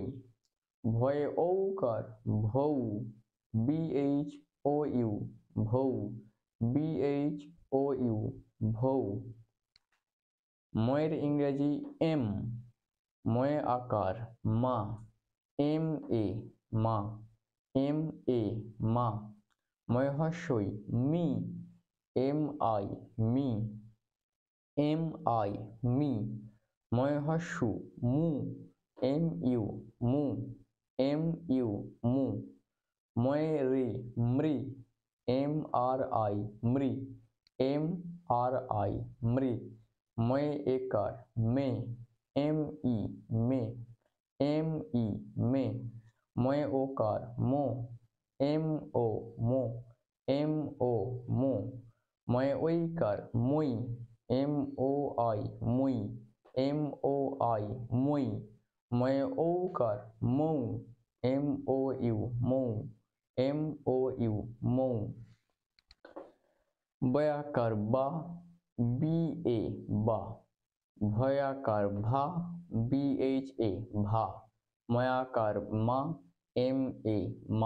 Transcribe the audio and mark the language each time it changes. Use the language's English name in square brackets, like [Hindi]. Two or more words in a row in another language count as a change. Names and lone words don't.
[Bangla] ভয়ে ঔকার ভৌ, [English] B H O U ভৌ, B H O U ভৌ। [Bangla] ময়ের ইংরেজি এম। ময়ে আকার মা, [English] M A [Bangla] মা, [English] M A [Bangla] মা। ময়ে হস্যই মি, [English] M I [Bangla] মি, [English] M I [Bangla] মি। ময়ে হস্যু মু, [English] M U [Bangla] মু, [English] M U [Bangla] মু। ময়ে রি মৃ, [English] M R I মৃ, M R I মৃ। [Bangla] ময়ে একার মে, [English] M E [Bangla] মে, [English] M E [Bangla] মে। ময়ে ওকার মো, [English] M O [Bangla] মো, [English] M O [Bangla] মো। ময়ে ঐকার মই, [English] M O I মই, M O I মই। [Bangla] ময়ে ঔকার মৌ, [English] M O U মৌ, M O U মৌ। [Bangla] বয়াকার বা, [English] B A [Bangla] বা। ভয়াকার ভা, [English] B H A [Bangla] ভা। ময়াকার মা, [English] M A [Bangla] মা।